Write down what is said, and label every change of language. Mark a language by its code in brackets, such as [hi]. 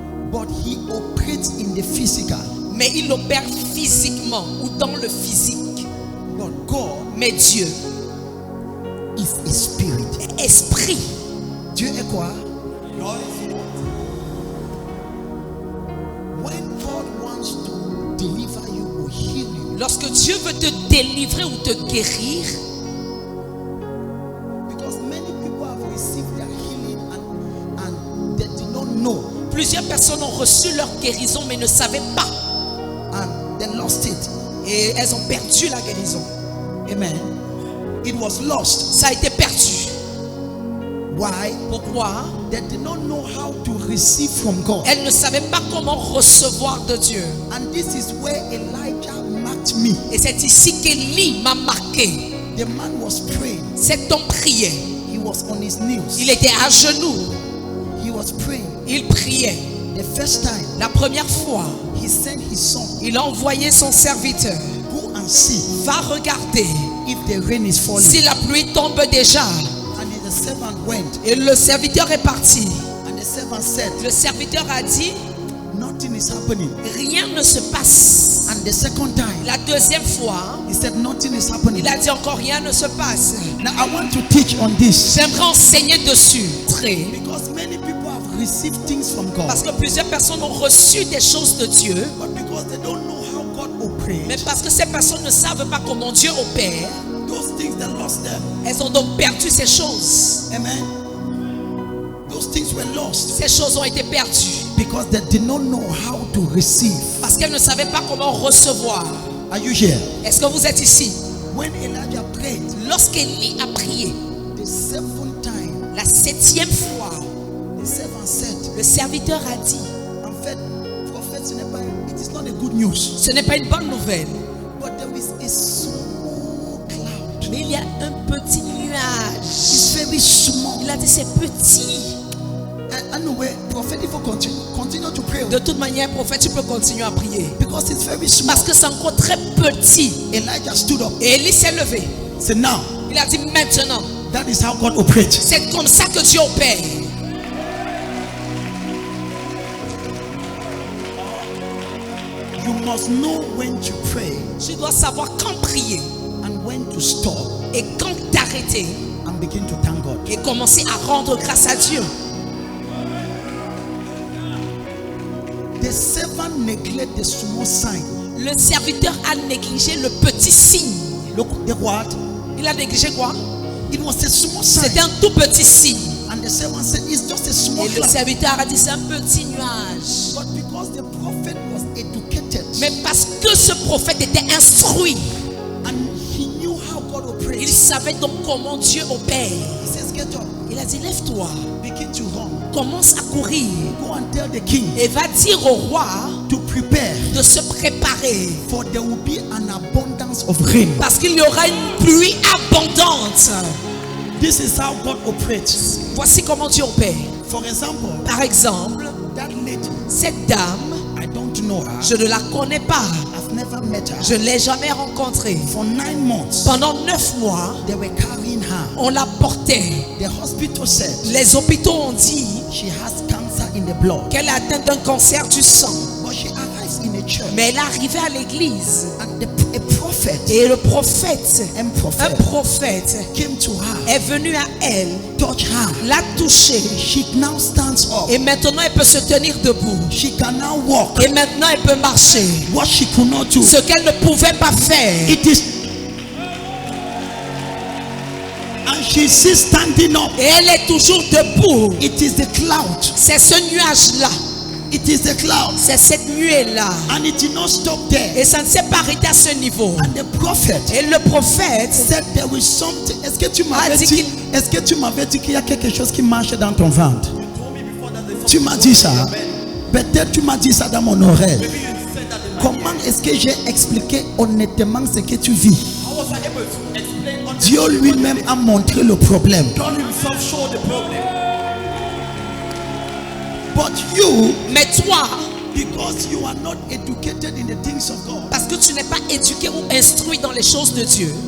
[en] But he operates in the physical. [fr] Mais il opère physiquement ou dans le physique. [en] But God [fr] Mais Dieu [en] is a spirit. [fr] est esprit. Dieu est quoi? [en] When God wants to deliver you or heal you, [fr] Lorsque Dieu veut te délivrer ou te guérir, [en] because many people have received their healing and they did not know, [fr] plusieurs personnes ont reçu leur guérison mais ne savaient pas. [en] and they lost it. [fr] Et elles ont perdu la guérison. [en] Amen. It was lost. [fr] Ça a été perdu. [en] Why? [fr] Pourquoi? [en] They did not know how to receive from God. [fr] Elles ne savaient pas comment recevoir de Dieu. [en] And this is where Elijah marked me. [fr] Et c'est ici qu'Élie m'a marqué. [en] The man was praying. [fr] Cet homme priait. [en] He was on his knees. [fr] Il était à genoux. [en] He was praying. [fr] Il priait. [en] The first time, [fr] La première fois, [en] he sent his son. [fr] il a envoyé son serviteur. [en] Go and see [fr] Va regarder [en] if the rain is falling. [fr] si la pluie tombe déjà. [en] And the servant went. [fr] Et le serviteur est parti. [en] And the servant said, [fr] Le serviteur a dit, [en] nothing is happening. [fr] rien ne se passe. [en] And the second time, [fr] La deuxième fois, [en] he said, nothing is happening. [fr] il a dit encore rien ne se passe. [en] Now I want to teach on this. [fr] J'aimerais enseigner dessus. Très. [en] Because many people have received things from God. [fr] Parce que plusieurs personnes ont reçu des choses de Dieu. [en] But because they don't know how God operates, [fr] Mais parce que ces personnes ne savent pas comment Dieu opère, [en] those things that lost them. [fr] elles ont donc perdu ces choses. [en] Amen. Those things were lost [fr] Ces choses ont été perdues. [en] because they did not know how to receive. [fr] Parce qu'elles ne savaient pas comment recevoir. [en] Are you here? [fr] Est-ce que vous êtes ici? [en] When Elijah prayed, [fr] Lorsqu'Élie a prié, [en] the seventh time, [fr] la 7e fois, [en] the servant said, [fr] le serviteur a dit, en fait, prophète, [en] it is not a good news. [fr] ce n'est pas une bonne nouvelle, [en] But there is a small cloud. [fr] mais il y a un petit nuage. [en] It's very small. [fr] Il a dit c'est petit. [en] Anyway, prophet, if you continue to pray, [fr] De toute manière, prophète, tu peux continuer à prier. [en] because it's very small. [fr] Parce que c'est encore très petit. [en] Elijah stood up. [fr] Et Élie s'est levé. [en] Said, now, [fr] Il a dit maintenant, [en] that is how God operates. [fr] c'est comme ça que Dieu opère. [en] You must know when to pray [fr] Tu dois savoir quand prier [en] and when to stop [fr] et quand t'arrêter [en] and begin to thank God. [fr] et commencer à rendre grâce à Dieu. [en] The servant neglected the small sign. [fr] Le serviteur a négligé le petit signe. [en] Look, the what? [fr] Il a négligé quoi? [en] It was a small sign. [fr] C'était un tout petit signe. [en] And the servant said, it's just a small [fr] Et le [en] cloud. [fr] serviteur a dit c'est un petit nuage. [en] But because the prophet was educated [fr] Mais parce que ce prophète était instruit, [en] and he knew how God [fr] il [en] operates, [fr] savait donc comment Dieu opère. [en] he says, get up, [fr] Il a dit lève-toi, [en] begin to run. [fr] commence à courir [en] Go and tell the king [fr] et va dire au roi [en] to prepare, [fr] de se préparer. [en] for there will be an abundance of rain. [fr] Parce qu'il y aura une pluie abondante. [en] This is how God operates. [fr] Voici comment Dieu opère. [en] For example, [fr] Par exemple, [en] that lady, [fr] cette dame, [en] I don't know her. [fr] je ne la connais pas. [en] I've never met her. [fr] Je ne l'ai jamais rencontrée. [en] For 9 months, [fr] Pendant 9 mois, [en] they were carrying her. [fr] on la portait. [en] The hospital said [fr] Les hôpitaux ont dit [en] she has cancer in the blood. [fr] qu'elle est atteinte d'un cancer du sang. [en] But she arrives in a church. [fr] Mais elle est arrivée à l'église. [en] And a prophet, [fr] Et le prophète, un un [en] prophet, [fr] prophète, [en] came to her, [fr] est venu à elle, [en] touch her. [fr] l'a touchée. [en] She now stands up. [fr] Et maintenant, elle peut se tenir debout. [en] She can now walk. [fr] Et maintenant, elle peut marcher. [en] What she could not do. [fr] Ce qu'elle ne pouvait pas faire. [en] It is. And she still standing up. [fr] Et elle est toujours debout. [en] It is the cloud. [fr] C'est ce nuage-là. [en] It is the cloud. [fr] C'est cette nuée-là. [en] And it did not stop there. [fr] Et ça ne s'est pas arrêté à ce niveau. [en] And the prophet [fr] Et le prophète [en] said there was something. [fr] Est-ce que tu a m'avais dit dit, est-ce que tu m'avais dit qu'il y a quelque chose qui marche dans ton ventre? Tu m'as dit ça. Peut-être tu m'as dit ça dans mon oreille. Comment est-ce que j'ai expliqué honnêtement ce que tu vis? Dieu lui-même a montré le problème. [en] But you, [fr] Mais toi, [en] because you are not educated in the things of God, [fr] parce que tu n'es pas éduqué ou instruit dans les choses de Dieu,